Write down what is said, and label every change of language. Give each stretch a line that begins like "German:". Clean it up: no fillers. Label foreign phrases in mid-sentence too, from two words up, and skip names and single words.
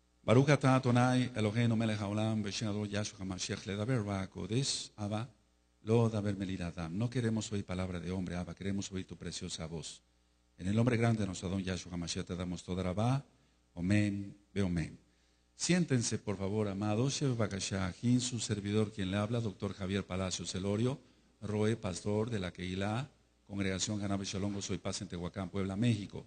Hebrew: ברוך אתה אדוני אלוהינו מלך העולם בשם אדוני ישוע המשיח לדבר בקודש אבא לא דבר מליד אדם.
Spanish: No queremos oír palabra de hombre, Abba, queremos oír tu preciosa voz. En el nombre grande de nuestro Adón Yahshua HaMashiach te damos
Hebrew: תודה רבה, אמן, ואמן.
Spanish: Siéntense, por favor, amados.
Hebrew: שב בבקשה,
Spanish: aquí su servidor quien le habla, doctor Javier Palacios Elorio, Roe, pastor de la Keilah, Congregación Hanabe Shalom, Gozo y Paz en Tehuacán, Puebla, México.